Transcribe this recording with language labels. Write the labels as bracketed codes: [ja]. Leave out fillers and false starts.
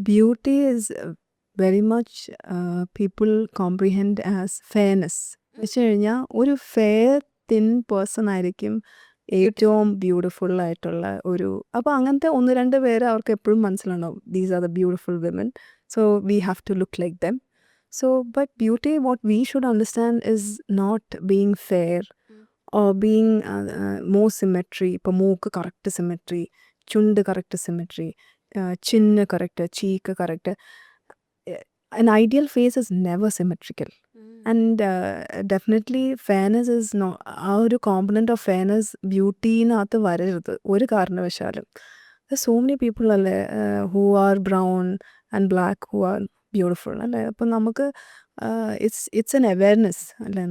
[en] Beauty is very much people comprehend as fairness. [ml] എന്ന് വെച്ച് കഴിഞ്ഞാൽ ഒരു ഫെയർ തിൻ പേഴ്സൺ ആയിരിക്കും ഏറ്റവും ബ്യൂട്ടിഫുൾ ആയിട്ടുള്ള ഒരു. അപ്പോൾ അങ്ങനത്തെ ഒന്ന് രണ്ട് പേര് അവർക്ക് എപ്പോഴും മനസ്സിലുണ്ടാവും, [en] These are the beautiful women, so we have to look like them. So, but beauty, what we should understand is not being fair or being more symmetry. [ml] ഇപ്പോൾ മൂക്ക് കറക്റ്റ് സിമെട്രി, ചുണ്ട് correct symmetry, ചിന്ന് correct, cheek correct. [en] An ideal face is never symmetrical. And definitely fairness is not, ആ ഒരു component of fairness [ml] ബ്യൂട്ടീനകത്ത് വരരുത് ഒരു കാരണവശാലും. [en] So many people അല്ലേ who are brown and black who are beautiful അല്ലേ. [ml] അപ്പം നമുക്ക് [en] it's an awareness [ml] അല്ലേ.